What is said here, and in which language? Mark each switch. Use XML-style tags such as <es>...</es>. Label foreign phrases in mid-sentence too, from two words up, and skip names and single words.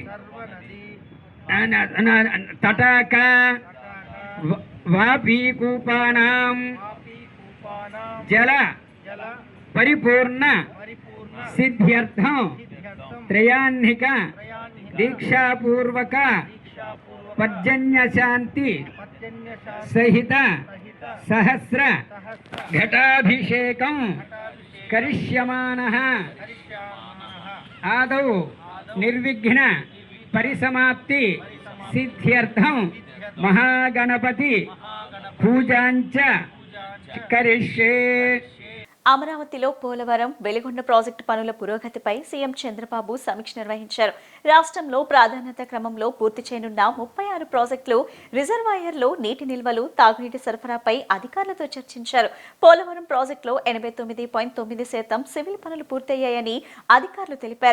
<sa>तटाक वापीकूपानां जल परिपूर्ण सिद्ध्यर्थं त्रयाह्निक दीक्षापूर्वक पर्जन्य शांति सहित सहस्र घटाभिषेकं करिष्यमानः आदौ निर्विघ्न परिसमाप्ति सिद्ध्यर्थं महागणपति पूजांच करिष्ये।</sa> <te>అమరావతిలో పోలవరం వెలిగొండ ప్రాజెక్టు పనుల పురోగతిపై సీఎం చంద్రబాబు సమీక్ష నిర్వహించారు. రాష్ట్రంలో ప్రాధాన్యత క్రమంలో పూర్తి చేయనున్న 36 ప్రాజెక్టులు, రిజర్వాయర్లో నీటి నిల్వలు, తాగునీటి సరఫరాపై అధికారులతో చర్చించారు. పోలవరం ప్రాజెక్టులో 89.9% సివిల్ పనులు పూర్తయ్యాయని అధికారులు తెలిపారు.</te>